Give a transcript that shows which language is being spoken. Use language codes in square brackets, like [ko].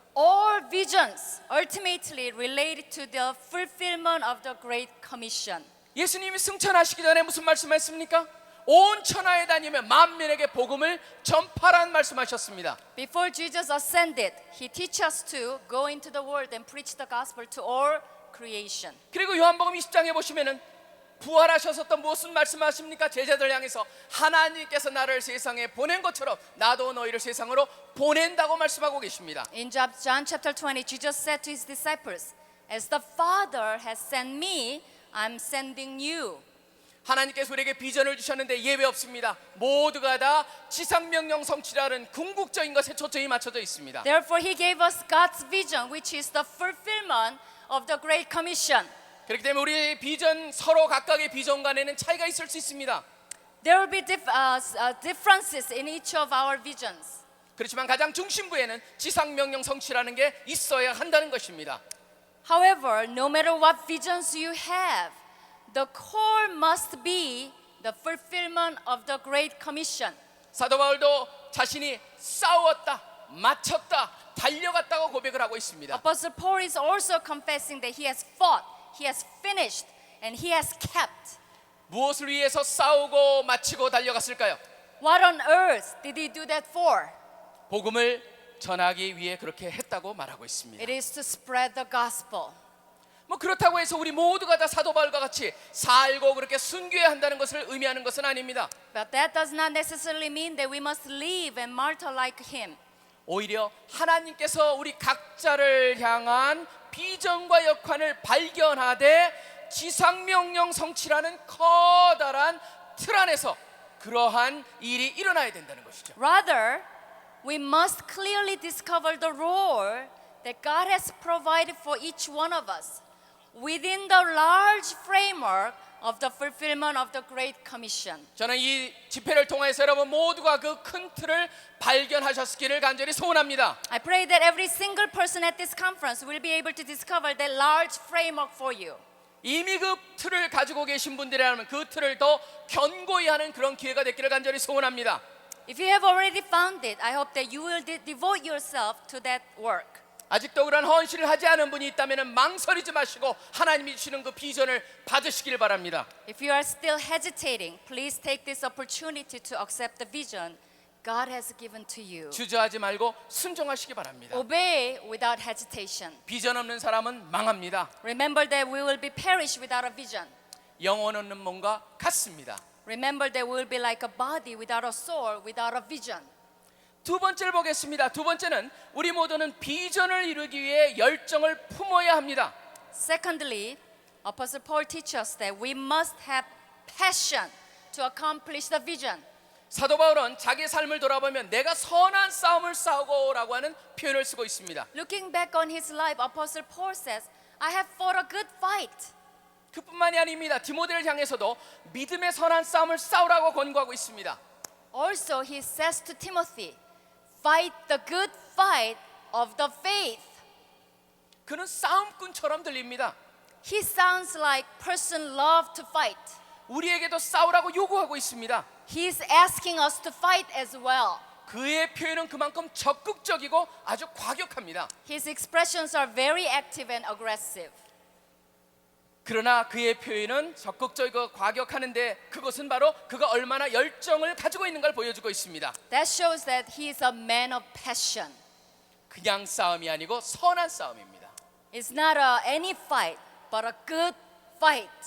[en] All visions ultimately related to the fulfillment of the Great Commission. [ko] 예수님이 승천하시기 전에 무슨 말씀했습니까? 온 천하에 다니며 만민에게 복음을 전파란 말씀하셨습니다. [en] Before Jesus ascended, he teaches us to go into the world and preach the gospel to all creation. [ko] 그리고 요한복음 20장에 보시면은 부활하셔서 또 무슨 말씀하십니까? 제자들 향해서 하나님께서 나를 세상에 보낸 것처럼 나도 너희를 세상으로 보낸다고 말씀하고 계십니다. [en] In John chapter 20, Jesus said to his disciples, as the Father has sent me, I'm sending you. [ko] 하나님께서 우리에게 비전을 주셨는데 예외 없습니다. 모두가 다 지상명령 성취라는 궁극적인 것에 초점이 맞춰져 있습니다. [en] Therefore, he gave us God's vision, which is the fulfillment of the Great Commission. [ko] 그렇기 때문에 우리 비전 서로 각각의 비전 간에는 차이가 있을 수 있습니다. [en] There will be differences in each of our visions. [ko] 그렇지만 가장 중심부에는 지상명령 성취라는 게 있어야 한다는 것입니다. [en] However, no matter what visions you have, the core must be the fulfillment of the Great Commission. [ko] 사도 바울도 자신이 싸웠다, 마쳤다, 달려갔다고 고백을 하고 있습니다. [en] Apostle Paul is also confessing that he has fought, he has finished, and he has kept. [ko] 무엇을 위해서 싸우고 마치고 달려갔을까요? [en] What on earth did he do that for? [ko] 복음을 전하기 위해 그렇게 했다고 말하고 있습니다. [en] It is to spread the gospel. [ko] 뭐 그렇다고 해서 우리 모두가 다 사도 바울과 같이 살고 그렇게 순교해야 한다는 것을 의미하는 것은 아닙니다. [en] But that does not necessarily mean that we must live and martyr like him. [ko] 오히려 하나님께서 우리 각자를 향한 비전과 역할을 발견하되 지상명령 성취라는 커다란 틀 안에서 그러한 일이 일어나야 된다는 것이죠. [en] Rather, we must clearly discover the role that God has provided for each one of us within the large framework of the fulfillment of the Great Commission. [ko] 저는 이 집회를 통해서 여러분 모두가 그 큰 틀을 발견하셨기를 간절히 소원합니다. [en] I pray that every single person at this conference will be able to discover that large framework for you. [ko] 이미 그 틀을 가지고 계신 분들이라면 그 틀을 더 견고히 하는 그런 기회가 됐기를 간절히 소원합니다. [en] If you have already found it, I hope that you will devote yourself to that work. [ko] 아직도 그런 헌신을 하지 않은 분이 있다면 망설이지 마시고 하나님이 주시는 그 비전을 받으시길 바랍니다. [en] If you are still hesitating, please take this opportunity to accept the vision God has given to you. [ko] 주저하지 말고 순종하시기 바랍니다. [en] Obey without hesitation. [ko] 비전 없는 사람은 망합니다. [en] Remember that we will be perished without a vision. [ko] 영혼 없는 몸과 같습니다. [en] Remember that we will be like a body without a soul, without a vision. [ko] 두 번째를 보겠습니다. 두 번째는 우리 모두는 비전을 이루기 위해 열정을 품어야 합니다. [en] Secondly, Apostle Paul teaches us that we must have passion to accomplish the vision. [ko] 사도 바울은 자기의 삶을 돌아보면 내가 선한 싸움을 싸우고라고 하는 표현을 쓰고 있습니다. [en] Looking back on his life, Apostle Paul says, I have fought a good fight. [ko] 그뿐만이 아닙니다. 디모데를 향해서도 믿음의 선한 싸움을 싸우라고 권고하고 있습니다. [en] Also, he says to Timothy, fight the good fight of the faith. [ko] 그는 싸움꾼처럼 들립니다. [en] He sounds like person loved to fight. [ko] 우리에게도 싸우라고 요구하고 있습니다. [en] He's asking us to fight as well. [ko] 그의 표현은 그만큼 적극적이고 아주 과격합니다. [en] His expressions are very active and aggressive. [ko] 그러나 그의 표현은 적극적이고 과격하는데 그것은 바로 그가 얼마나 열정을 가지고 있는 걸 보여주고 있습니다. [en] That shows that he is a man of passion. [ko] 그냥 싸움이 아니고 선한 싸움입니다. [en] It's not any fight, but a good fight.